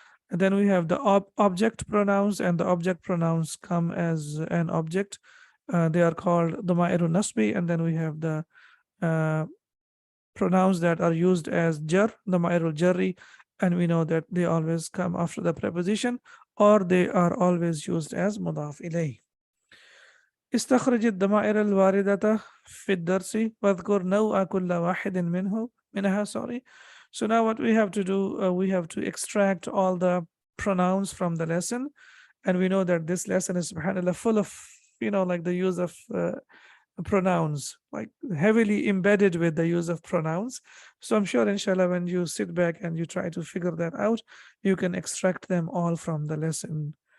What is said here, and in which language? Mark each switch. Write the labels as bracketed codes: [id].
[en] And then we have the object pronouns, and the object pronouns come as an object. They are called the ma'irun nasbi. And then we have the uh, pronouns that are used as jar, the ma'irul jarri, and we know that they always come after the preposition, or they are always used as mudaf ilayh. [ar] استخرج الضمائر الواردة في الدرس واذكر نوع كل واحد منها. [en] Sorry. So now what we have to do, we have to extract all the pronouns from the lesson, and we know that this lesson is, subhanallah, full of, like the use of pronouns, like heavily embedded with the use of pronouns. So I'm sure, inshallah, when you sit back and you try to figure that out, you can extract them all from the lesson.